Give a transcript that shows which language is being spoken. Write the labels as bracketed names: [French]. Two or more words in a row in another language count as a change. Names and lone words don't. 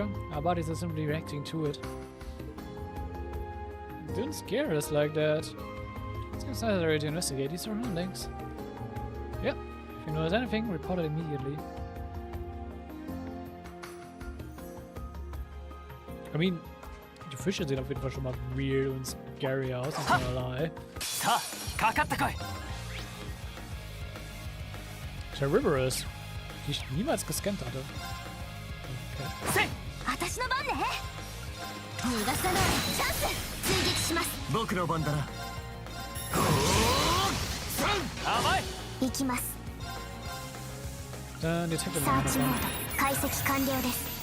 [English] Our bodies are simply reacting to it. Don't scare us like that. It's necessary to investigate these surroundings. Yep. If you notice anything, report it immediately. I mean, [German] die Fische sehen auf jeden Fall schon mal weird und scary aus, ist keinerlei. Terriberous, die ich niemals gescannt hatte. [English] Okay. [Japanese] 僕の番だな。行きます。 [German] Dann Detective [Japanese] サーチモード解析完了です。